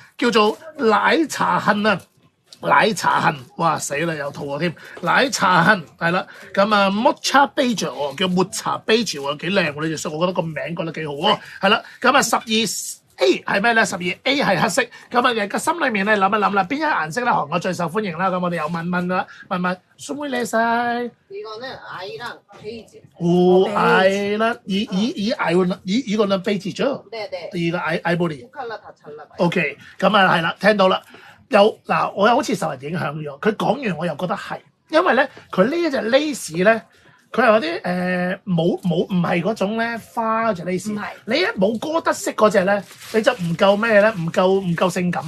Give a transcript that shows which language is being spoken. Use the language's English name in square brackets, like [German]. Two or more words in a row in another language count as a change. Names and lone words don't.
[Cantonese] 叫做奶茶杏啊，奶茶杏，哇死啦有肚餓添，奶茶杏係啦，咁啊 [English] Mocha Beige [Cantonese] 喎，叫抹茶 Beige 喎，幾靚喎呢隻色，我覺得個名覺得幾好喎，係啦，咁啊12A 係咩咧？12A 係黑色，咁啊個心裏面咧諗一諗啦，邊一顏色咧韓國最受歡迎啦？咁我哋又問啦，問蘇妹靚晒。 [Korean] 이거는 아이랑 베이지. 아이는 이거는 베이지죠? 네네. 이거 아이보리. 두 컬러 다 잘 나가요. [Cantonese] OK，咁啊係啦，聽到啦。嗱，我又好似受人影響咗。佢講完我又覺得係，因為咧佢呢一隻 lace 咧，佢係嗰啲冇唔係嗰種咧花嗰隻 lace。唔係你一冇哥德式嗰隻咧，你就唔夠咩咧？唔夠性感。